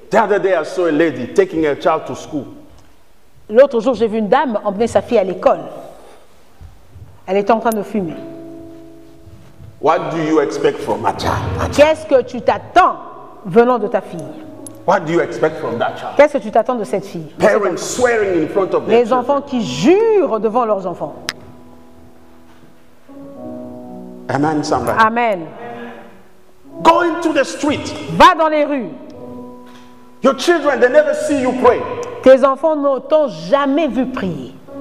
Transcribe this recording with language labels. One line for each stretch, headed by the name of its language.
English: The other day I saw a lady taking her child to school.
French: L'autre jour, j'ai vu une dame emmener sa fille à l'école. Elle était en train de fumer.
English: What do you expect from a child?
French: Qu'est-ce que tu t'attends venant de ta fille?
English: What do you expect from that child?
French: Qu'est-ce que tu t'attends de cette fille?
English: Parents swearing in front of their
French: Les
English: children.
French: enfants qui jurent devant leurs enfants.
English: Amen, somebody. Amen. Go into the street.
French: Va dans les rues.
English: Your children, they never see you pray.
French: Tes enfants ne t'ont jamais vu prier.